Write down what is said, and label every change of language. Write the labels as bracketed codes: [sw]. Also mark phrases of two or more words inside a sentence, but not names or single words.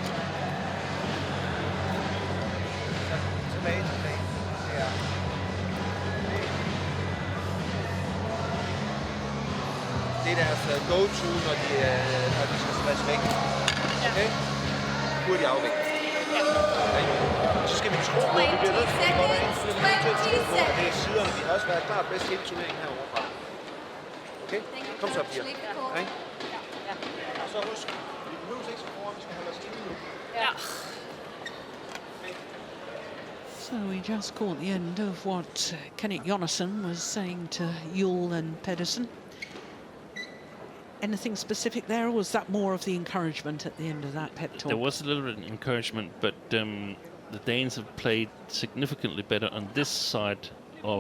[zh] 准备，对呀。 [da] Det er deres go-to, når de skal smash væk. Okay? Hurtig afvikling. Så skal vi tro på, at vi bliver nødt til at gå ind, så vi bliver nødt til at tro på, at det er siderne. Vi har også været klart bedst hele turneringen herovre fra. Okay? Kom så, Pia. Okay? Og så husk, vi behøver ikke så foran, vi skal holde os inde nu. Ja. [en] So we just caught the end of what Kenneth Jonasson was saying to Juhl and Pedersen. Anything specific there, or was that more of the encouragement at the end of that pep talk? There was a little bit of encouragement, but the Danes have played significantly better on this side of